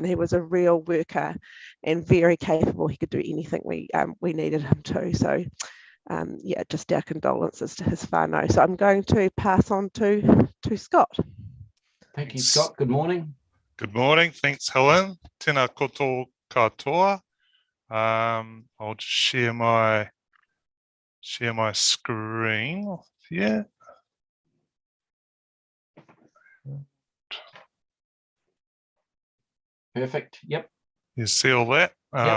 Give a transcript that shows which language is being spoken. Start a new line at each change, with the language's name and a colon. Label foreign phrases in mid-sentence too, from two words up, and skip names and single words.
English: He was a real worker and very capable. He could do anything we needed him to. So yeah, just our condolences to his whānau. So I'm going to pass on to Scott. Thank you, Scott. Good morning. Good morning. Thanks, Helen.
Māori: Tēnā koutou katoa.
English: I'll just share my screen here. Perfect. Yep. You see all that? Yep.